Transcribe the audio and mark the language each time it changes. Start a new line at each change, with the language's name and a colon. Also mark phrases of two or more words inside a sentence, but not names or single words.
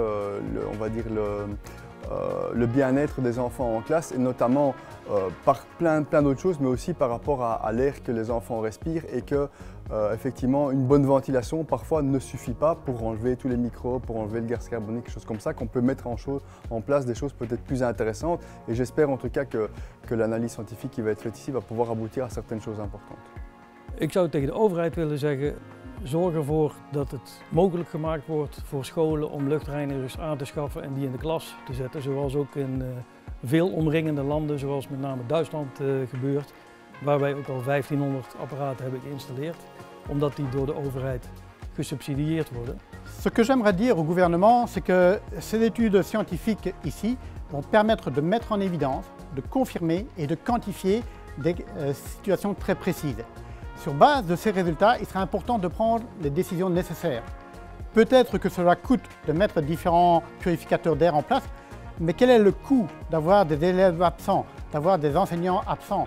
French: on va dire, le bien-être des enfants en classe, et notamment par plein d'autres choses, mais aussi par rapport à l'air que les enfants respirent, et que effectivement une bonne ventilation parfois ne suffit pas pour enlever tous les microbes, pour enlever le gaz carbonique, des choses comme ça, qu'on peut mettre en place des choses peut-être plus intéressantes, et j'espère en tout cas que l'analyse scientifique qui va être faite ici va pouvoir aboutir à certaines choses importantes.
Dutch: Ik zou tegen de overheid willen zeggen, zorg ervoor dat het mogelijk gemaakt wordt voor scholen om luchtreinigers aan te schaffen en die in de klas te zetten. Zoals ook in veel omringende landen, zoals met name Duitsland gebeurt, waar wij ook al 1500 apparaten hebben geïnstalleerd, omdat die door de overheid gesubsidieerd worden.
French: Ce que j'aimerais dire au gouvernement, c'est que ces études scientifiques ici vont permettre de mettre en évidence, de confirmer et de quantifier des situations très précises. Sur base de ces résultats, il sera important de prendre les décisions nécessaires. Peut-être que cela coûte de mettre différents purificateurs d'air en place, mais quel est le coût d'avoir des élèves absents, d'avoir des enseignants absents?